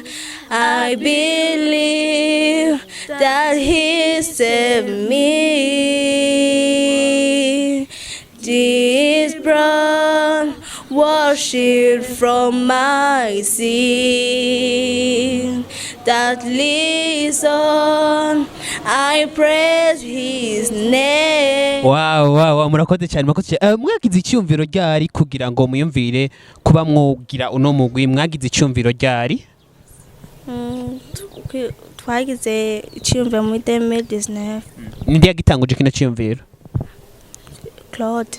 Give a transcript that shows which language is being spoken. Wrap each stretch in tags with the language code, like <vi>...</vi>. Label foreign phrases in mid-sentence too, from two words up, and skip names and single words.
<en>I believe that He saved me. This blood washed from my sin. That lives on, I praise His name.</en> <rn>Wow, murakoze cyane mwagize icyumviro ryari kugira ngo muyumvire kuba mwogira uno mugwi mwagize icyumviro ryari twagize icyumviro muri 2019 ninde yagitanguje kino cyumviro Claude</rn>